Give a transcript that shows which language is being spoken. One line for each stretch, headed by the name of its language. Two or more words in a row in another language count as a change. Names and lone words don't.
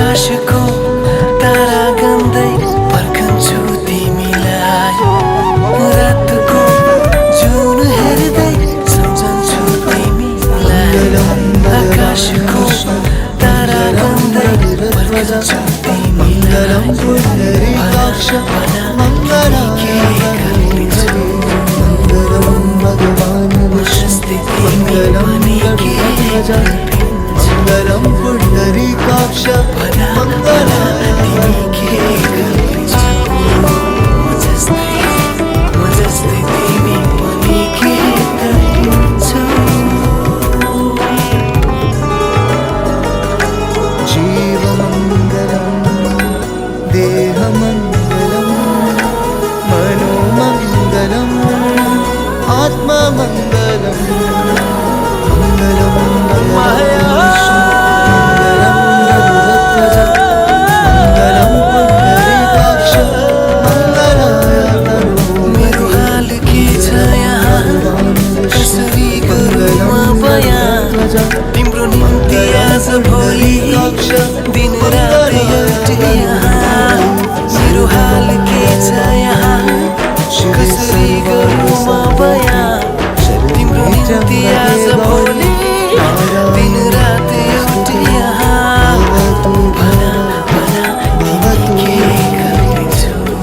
Nepali: आकाशको तारा गन्दै पर्खन्छु तिमीलाई रातको जुन हेर्दै सम्झन्छु तिमीलाई आकाशको तारा गन्दै पर्खन्छु तिमीलाई भना के गरिदिन्छु भगवान् जस्तै तिमी पनि के
Sanskrit: मङ्गलं पुण्डरीकाक्ष मङ्गलाय
Nepali: तिमी के गरिदिन्छु म जस्तै तिमी पनि के गरिदिन्छु
Sanskrit: जीवमङ्गलं देहमङ्गलं मनोमङ्गलम् आत्ममङ्गलं मङ्गलं
Nepali: माया
Sanskrit: मङ्गलं पुण्डरीकाक्ष मङ्गलाय
Nepali: मेरो हाल के छ यहाँ कसरी गरौँ बयाँ तिम्रो निम्ति आज भोलि दिन रात एउटै यहाँ मेरो हाल के छ यहाँ कसरी गरौँ बयाँ तिम्रो निम्ति आज भोलि दिन रात एउटै यहाँ भना तिमी के गरिदिन्छु